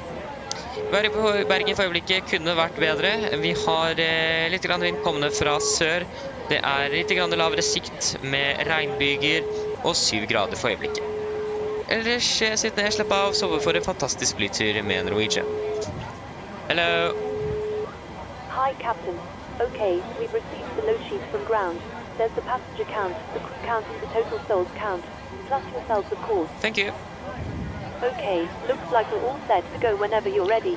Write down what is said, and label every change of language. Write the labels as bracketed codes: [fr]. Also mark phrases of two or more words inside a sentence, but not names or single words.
[no] Været på Bergen for øyeblikket kunne vært bedre. Vi har litt vind kommende fra sør. Det er litt lavere sikt med regnbyger og 7 grader for øyeblikket. Ellers sitt ned, slipp av, sove for en fantastisk flytur med Norwegian. [en] Hello. Hi, Captain. Okay, we've received the load sheet from ground. There's the passenger count, the crew count and the total souls count, plus yourselves, of course. Thank you. Okay, looks like we're all set to go whenever you're ready.